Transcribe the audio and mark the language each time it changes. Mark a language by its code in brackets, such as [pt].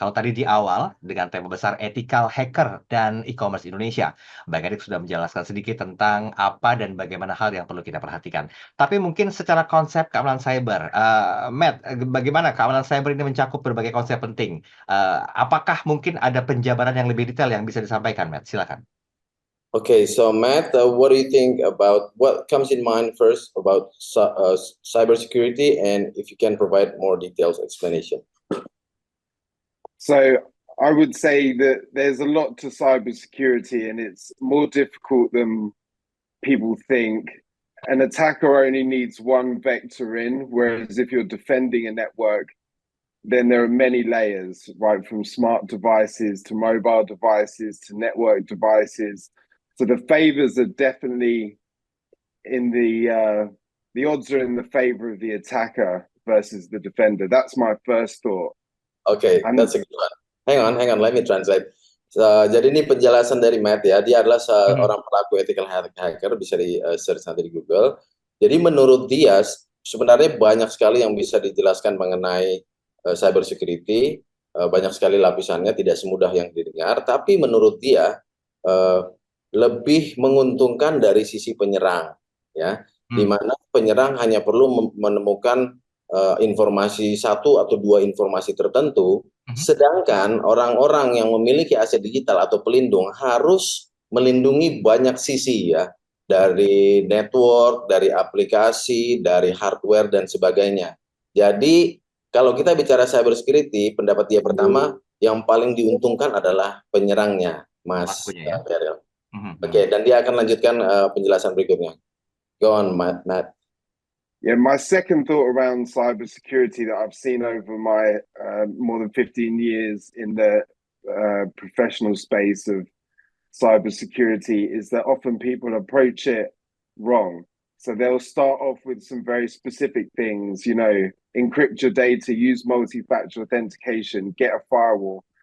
[id] Kalau tadi di awal dengan tema besar ethical hacker dan e-commerce Indonesia, Bang Erik sudah menjelaskan sedikit tentang apa dan bagaimana hal yang perlu kita perhatikan. Tapi mungkin secara konsep keamanan cyber, Matt, bagaimana keamanan cyber ini mencakup berbagai konsep penting? Apakah mungkin ada penjabaran yang lebih detail yang bisa disampaikan, Matt? Silakan. [en] Okay, so Matt, what do you think about what comes in mind first about cybersecurity, and if you can provide more details explanation? So I would say that there's a lot to cybersecurity, and it's more difficult than people think. An attacker only needs one vector in, whereas if you're defending a network, then there are many layers, right, from smart devices to mobile devices to network devices. So the favors are definitely in the odds are in the favor of the attacker versus the defender. That's my first thought. Okay, that's a good one. Hang on, let me translate. [id] Jadi ini penjelasan dari Matt ya, dia adalah seorang pelaku ethical hacker, bisa di search nanti di Google. Jadi menurut dia sebenarnya banyak sekali yang bisa dijelaskan mengenai cyber security, banyak sekali lapisannya, tidak semudah yang didengar, tapi menurut dia lebih menguntungkan dari sisi penyerang ya. di mana penyerang hanya perlu menemukan informasi satu atau dua informasi tertentu, sedangkan orang-orang yang memiliki aset digital atau pelindung harus melindungi banyak sisi ya, dari network, dari aplikasi, dari hardware dan sebagainya. Jadi kalau kita bicara cyber security, pendapat dia pertama yang paling diuntungkan adalah penyerangnya, Mas Pelakunya ya. Daryl. Oke, dan dia akan lanjutkan penjelasan berikutnya. [en] Go on, Matt. Yeah, my second thought around cybersecurity that I've seen over my more than 15 years in the professional space of cybersecurity is that often people approach it wrong. So they'll start off with some very specific things, you know, encrypt your data, use multi-factor authentication, get a firewall.